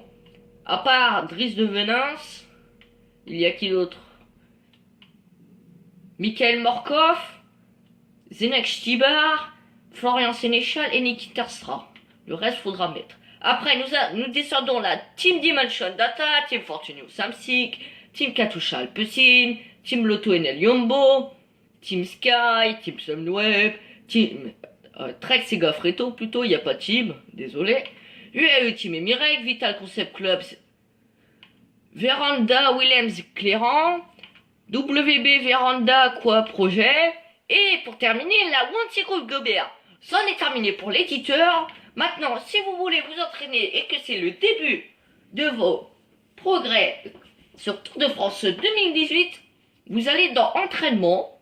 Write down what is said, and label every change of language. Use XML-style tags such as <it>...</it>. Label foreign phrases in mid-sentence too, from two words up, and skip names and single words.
<fr>À part Driss de Venance, il y a qui d'autre? Michael Morkov, Zenek Stibar, Florian Sénéchal et Nikita Terstra. Le reste faudra mettre. Après, nous descendons la Team Dimension Data, Team Fortunio Samsic, Team Katusha Alpecin, Team Lotto Enel Yombo, Team Sky, Team Sunweb, Team Trek Sega Freto plutôt, il n'y a pas de team, désolé. UAE Team Emirate, Vital Concept Clubs, Veranda Williams Cléran, WB Veranda Quoi Projet, et pour terminer, la Wanty Group Gobert. C'en est terminé pour l'éditeur. Maintenant, si vous voulez vous entraîner et que c'est le début de vos progrès sur Tour de France 2018, vous allez dans entraînement.</fr>